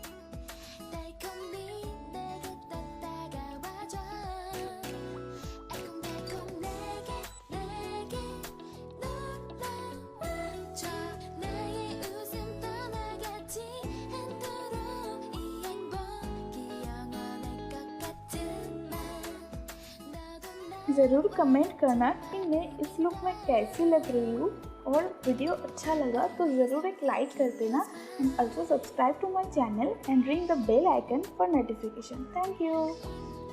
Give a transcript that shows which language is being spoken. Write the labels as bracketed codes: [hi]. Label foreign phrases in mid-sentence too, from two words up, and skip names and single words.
[ko] 달콤히 내게 더 다가와줘 알콩달콩 내게 놀러와줘 나의 웃음 떠나가지 않도록 이 행복이 영원할 것 같은 맘 너도 [hi] ज़रूर कमेंट करना कि मैं इस लुक में कैसी लग रही हूँ और वीडियो अच्छा लगा तो ज़रूर एक लाइक कर देना [en] and also subscribe to my channel and ring the bell icon for notification. thank you.